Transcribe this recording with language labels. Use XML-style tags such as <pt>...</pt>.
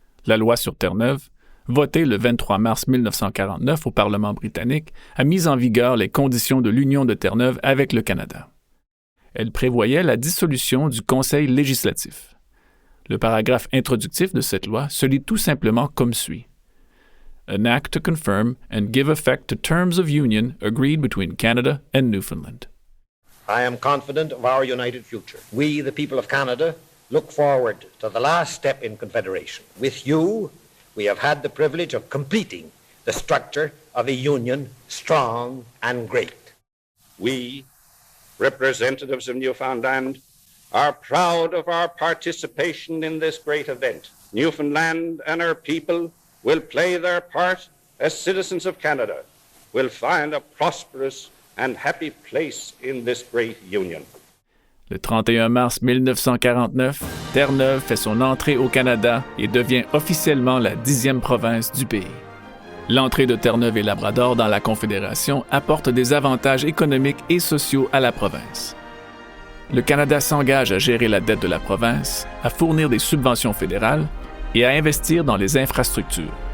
<fr>La loi sur Terre-Neuve, votée le 23 mars 1949 au Parlement britannique, a mis en vigueur les conditions de l'union de Terre-Neuve avec le Canada. Elle prévoyait la dissolution du Conseil législatif. Le paragraphe introductif de cette loi se lit tout simplement comme suit.</fr> <en>An act to confirm and give effect to terms of union agreed between Canada and Newfoundland. I am confident of our united future. We, the people of Canada, look forward to the last step in Confederation. With you, we have had the privilege of completing the structure of a union strong and great. We, representatives of Newfoundland, are proud of our participation in this great event. Newfoundland and her people will play their part as citizens of Canada, will find a prosperous and happy place in this great union.</en> <fr>Le 31 mars 1949, Terre-Neuve fait son entrée au Canada et devient officiellement la 10e province du pays. L'entrée de Terre-Neuve et Labrador dans la Confédération apporte des avantages économiques et sociaux à la province. Le Canada s'engage à gérer la dette de la province, à fournir des subventions fédérales et à investir dans les infrastructures.</fr>